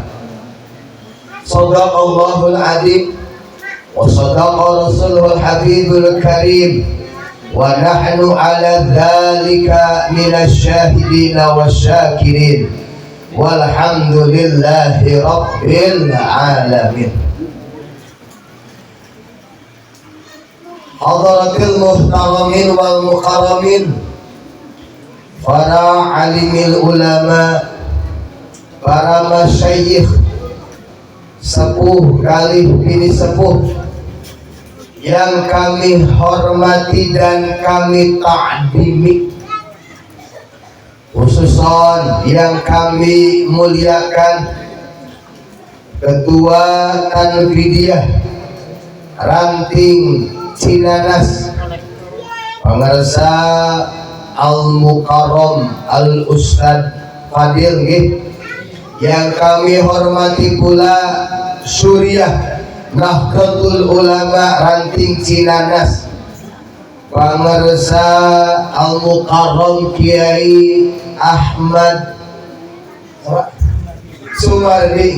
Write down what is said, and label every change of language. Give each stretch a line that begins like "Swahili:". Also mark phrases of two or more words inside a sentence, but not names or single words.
Arabic: صدق الله العظيم وصدق رسول الحبيب الكريم. ونحن على ذلك من الشاهدين والشاكرين. والحمد لله رب العالمين. حضرات المحترمين والمكرمين,
Indonesian: para
Arabic: عالم العلماء,
Indonesian: para masyayikh, sepuh kali bini sepuh yang kami hormati dan kami ta'dimi, khususan yang kami muliakan Ketua Tanfidiyah Ranting Cinanas Pangarsa
Arabic: المكرم الأستاذ
Indonesian: Fadil nggih, yang kami hormati pula Suriah Nahdlatul Ulama Ranting Cinanas, Pangarsa Al-Mukarram Kiai Ahmad Sumardi.